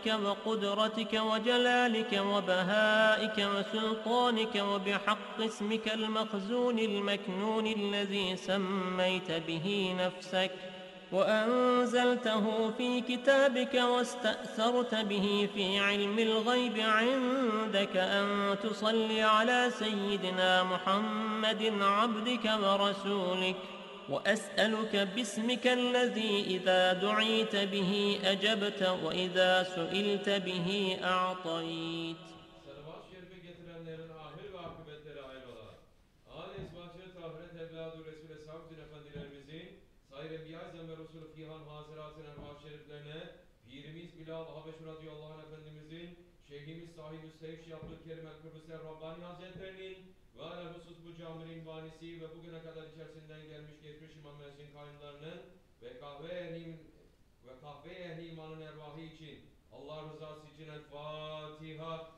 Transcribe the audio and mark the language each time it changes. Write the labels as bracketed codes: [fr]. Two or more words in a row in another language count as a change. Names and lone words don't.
[ar] وقدرتك وجلالك وبهائك وسلطانك، وبحق اسمك المخزون المكنون الذي سميت به نفسك وأنزلته في كتابك واستأثرت به في علم الغيب عندك، أن تصلي على سيدنا محمد عبدك ورسولك. وأسألك باسمك الذي إذا دعيت به أجبت وإذا سئلت به أعطيت. [tr] Şeyhimiz sahibi Seyf Şeyh Abdülkerim El-Kıbrıs'ın Rabbani Hazretlerinin ve alelhusus bu caminin banisi ve bugüne kadar içerisinden gelmiş geçmiş imam müezzin kayınlarının ve kahve ehli imanın ervahı için Allah rızası için El Fatiha.